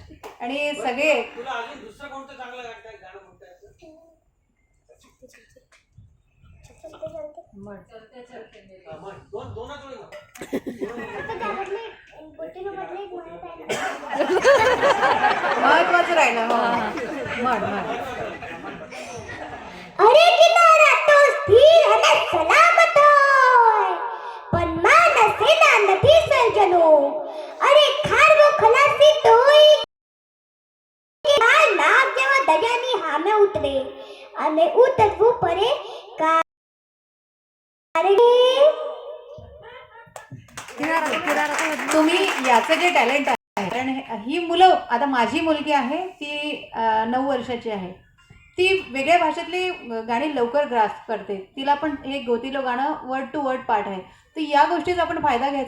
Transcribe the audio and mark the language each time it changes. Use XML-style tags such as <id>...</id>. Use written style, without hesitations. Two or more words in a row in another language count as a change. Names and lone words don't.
<mr>आणि सगळे महत्वाचं राहिलं. म्हण</mr> <gu>અરે કિનારા તો સ્થિર અને સલામત હોય પણ માનસેના નથી સર્જનો. અરે ખારવો ખલાસી તોય આ નાગ જેવા દરિયાની સામે ઉતરે અને ઉતરવું પડે કારણ</gu> <mr>तुम्ही याचं जे टॅलेंट आहे, कारण ही मुलं, आता माझी मुलगी आहे ती 9 वर्षाची आहे, ती वेगळ्या भाषेतली गाणी लवकर ग्रास्प करते. तिला पण हे गोतीलो गाणं</mr> <en>word to word</en> <mr>पाठ आहे. तर या गोष्टीचा आपण फायदा घ्यायचा.</mr>